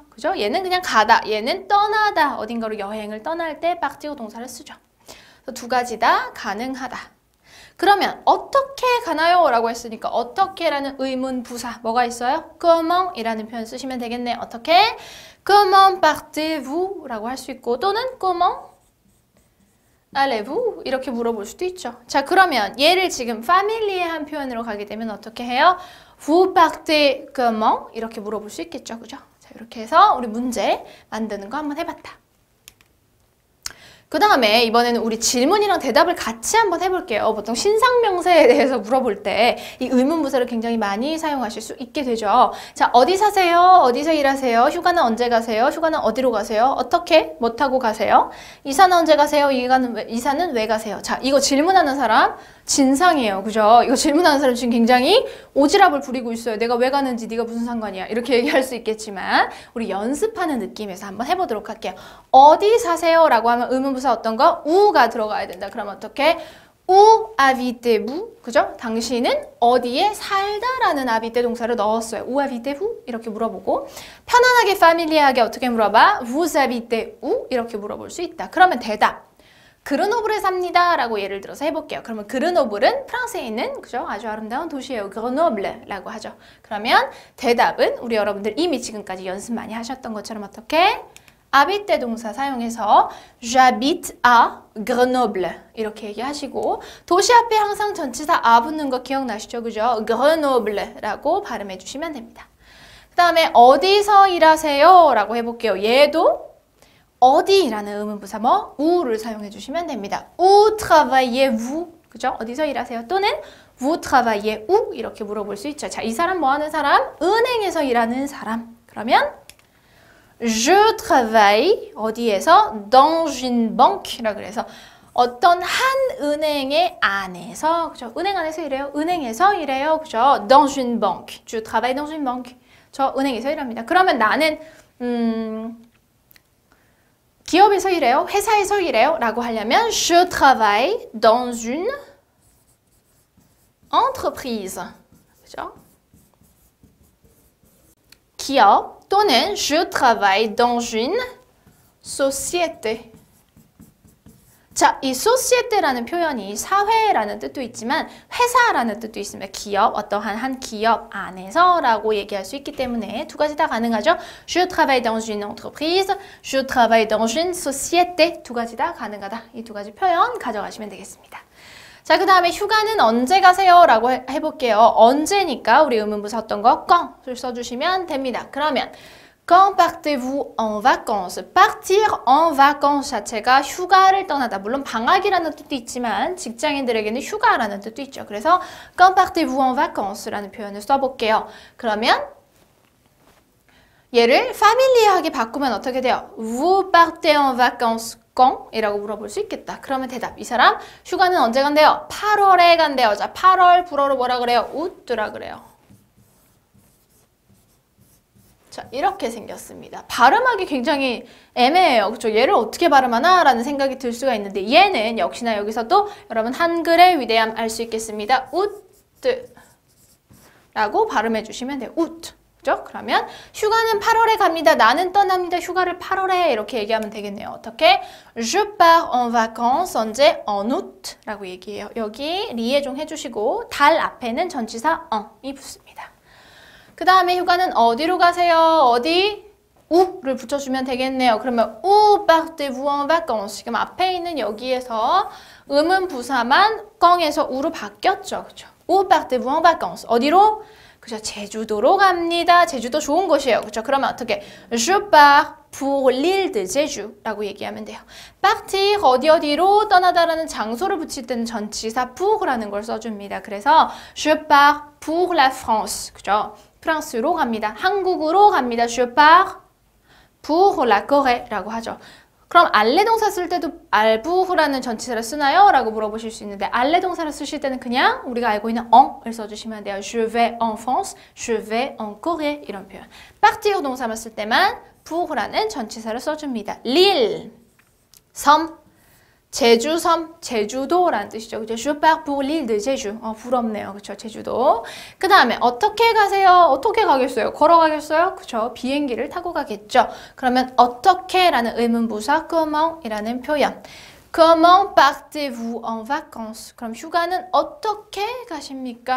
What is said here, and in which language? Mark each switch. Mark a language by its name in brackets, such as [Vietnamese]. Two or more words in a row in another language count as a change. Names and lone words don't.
[Korean] 그죠? 얘는 그냥 가다, 얘는 떠나다. 어딘가로 여행을 떠날 때 partir 동사를 쓰죠. 두 가지 다 가능하다. 그러면 어떻게 가나요? 라고 했으니까 어떻게라는 의문 부사 뭐가 있어요? comment 이라는 표현 쓰시면 되겠네. 어떻게? [French] comment partez-vous? [Korean] 라고 할 수 있고 또는 [French] comment allez-vous? [Korean] 이렇게 물어볼 수도 있죠. 자 그러면 얘를 지금 family의 표현으로 가게 되면 어떻게 해요? [French] vous partez comment? [Korean] 이렇게 물어볼 수 있겠죠. 그죠? 자 이렇게 해서 우리 문제 만드는 거 한번 해봤다. 그 다음에 이번에는 우리 질문이랑 대답을 같이 한번 해볼게요. 보통 신상명사에 대해서 물어볼 때 이 의문부사를 굉장히 많이 사용하실 수 있게 되죠. 자, 어디 사세요? 어디서 일하세요? 휴가는 언제 가세요? 휴가는 어디로 가세요? 어떻게? 뭐 타고 가세요? 이사는 언제 가세요? 이사는 왜 가세요? 자, 이거 질문하는 사람 진상이에요. 그죠? 이거 질문하는 사람 지금 굉장히 오지랖을 부리고 있어요. 내가 왜 가는지 네가 무슨 상관이야. 이렇게 얘기할 수 있겠지만 우리 연습하는 느낌에서 한번 해보도록 할게요. 어디 사세요? 라고 하면 의문부사 어떤 거? 우가 들어가야 된다. 그럼 어떻게? [French] Où habitez-vous? [Korean] 그죠? 당신은 어디에 살다라는 habiter 동사를 넣었어요. [French] Où habitez-vous? [Korean] 이렇게 물어보고 편안하게 familiar하게 어떻게 물어봐? [French] Vous habitez où? [Korean] 이렇게 물어볼 수 있다. 그러면 대답. 그르노블에 삽니다. 라고 예를 들어서 해볼게요. 그러면 그르노블은 프랑스에 있는 그죠? 아주 아름다운 도시예요. 그르노블라고 하죠. 그러면 대답은 우리 여러분들 이미 지금까지 연습 많이 하셨던 것처럼 어떻게? habiter 동사 사용해서 [French] j'habite à Grenoble [Korean] 이렇게 얘기하시고 도시 앞에 항상 전치사 à 붙는 거 기억나시죠? 그죠? Grenoble라고 발음해 주시면 됩니다. 그 다음에 어디서 일하세요? 라고 해볼게요. 얘도 어디라는 의문부사 뭐? 우를 사용해 주시면 됩니다. [French] Où travaillez-vous? [Korean] 그죠? 어디서 일하세요? 또는 [French] Vous travaillez où? [Korean] 이렇게 물어볼 수 있죠. 자, 이 사람 뭐 하는 사람? 은행에서 일하는 사람. 그러면 [French] Je travaille [Korean] 어디에서? [French] Dans une banque [Korean] 라 그래서 어떤 한 은행의 안에서, 그죠? 은행 안에서 일해요. 은행에서 일해요. 그죠? [French] Dans une banque. Je travaille dans une banque. [Korean] 저 은행에서 일합니다. 그러면 나는 기업에서 일해요. 회사에서 일해요. 라고 하려면 [French] Je travaille dans une entreprise. [Korean] 그죠? 기업 또는 [French] Je travaille dans une société. [Korean] 자, 이 société라는 표현이 사회라는 뜻도 있지만 회사라는 뜻도 있습니다. 기업, 어떠한 한 기업 안에서라고 얘기할 수 있기 때문에 두 가지 다 가능하죠. [French] Je travaille dans une entreprise, je travaille dans une société. [Korean] 두 가지 다 가능하다. 이 두 가지 표현 가져가시면 되겠습니다. 자, 그 다음에 휴가는 언제 가세요? 라고 해볼게요. 언제니까 우리 의문부사 어떤 거? quand 을 써주시면 됩니다. 그러면 [French] Quand partez-vous en vacances? Partir en vacances [Korean] 자체가 휴가를 떠나다. 물론 방학이라는 뜻도 있지만 직장인들에게는 휴가라는 뜻도 있죠. 그래서 [French] Quand partez-vous en vacances [Korean] 라는 표현을 써볼게요. 그러면 얘를 파밀리하게 바꾸면 어떻게 돼요? [French] Vous partez en vacances quand? [Korean] 이라고 물어볼 수 있겠다. 그러면 대답. 이 사람 휴가는 언제 간대요? 8월에 간대요. 자, 8월 불어로 뭐라 그래요? août라 그래요. 자, 이렇게 생겼습니다. 발음하기 굉장히 애매해요. 그렇죠? 얘를 어떻게 발음하나? 라는 생각이 들 수가 있는데 얘는 역시나 여기서도 여러분 한글의 위대함 알 수 있겠습니다. ut 라고 발음해 주시면 돼요. ut. 그죠? 그러면 휴가는 8월에 갑니다. 나는 떠납니다. 휴가를 8월에 이렇게 얘기하면 되겠네요. 어떻게? [French] Je pars en vacances 언제? en août 라고 얘기해요. [Korean] 여기 리에종 해주시고 달 앞에는 전치사 en이 붙습니다. 그 다음에 휴가는 어디로 가세요? 어디? 우를 붙여주면 되겠네요. [French] 그러면 où partez-vous en vacances? [Korean] 지금 앞에 있는 여기에서 음은 부사만 껑에서 우로 바뀌었죠. 그렇죠? [French] où partez-vous en vacances? [Korean] 어디로? 그죠? 제주도로 갑니다. 제주도 좋은 곳이에요. 그렇죠? 그러면 어떻게? [French] Je pars pour l'île de Jeju라고 [Korean] 얘기하면 돼요. partir 어디로 떠나다라는 장소를 붙일 때는 전치사 pour라는 걸 써줍니다. [French] 그래서 je pars pour la France. [Korean] 그죠? 프랑스로 갑니다. 한국으로 갑니다. [French] Je pars pour la Coré라고 하죠. [Korean] 그럼 알레 동사 쓸 때도 알부후라는 전치사를 쓰나요? 라고 물어보실 수 있는데 알레 동사를 쓰실 때는 그냥 우리가 알고 있는 en을 써주시면 돼요. [French] Je vais en France, je vais en Corée [Korean] 이런 표현. partir 동사만 쓸 때만 pour라는 전치사를 써줍니다. l'île, 섬, 제주섬, 제주도라는 뜻이죠. 그죠? [French] Je pars pour l'île de Jeju. [Korean] 부럽네요. 그쵸? 제주도. 그 다음에 어떻게 가세요? 어떻게 가겠어요? 걸어가겠어요? 그쵸? 비행기를 타고 가겠죠. 그러면 어떻게라는 의문부사 comment이라는 표현. [French] Comment partez-vous en vacances? [Korean] 그럼 휴가는 어떻게 가십니까?